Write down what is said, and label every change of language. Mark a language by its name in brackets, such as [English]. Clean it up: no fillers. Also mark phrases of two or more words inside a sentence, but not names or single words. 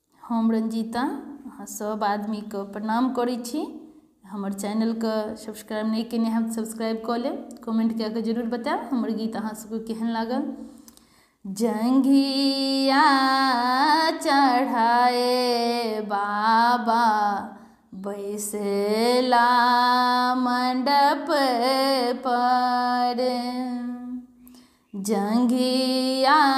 [Maithili] हम रंजीता अहाँ सब आदमी के प्रणाम करै छी। हमर चैनल के सब्सक्राइब नहीं केने हैब तऽ सब्सक्राइब कऽ लेब। कमेंट कए कऽ जरूर बताएब हमर गीत अहाँ सबके केहन लागल। जंघिया चढ़ाए बाबा बैसला मंडप पर, जंघिया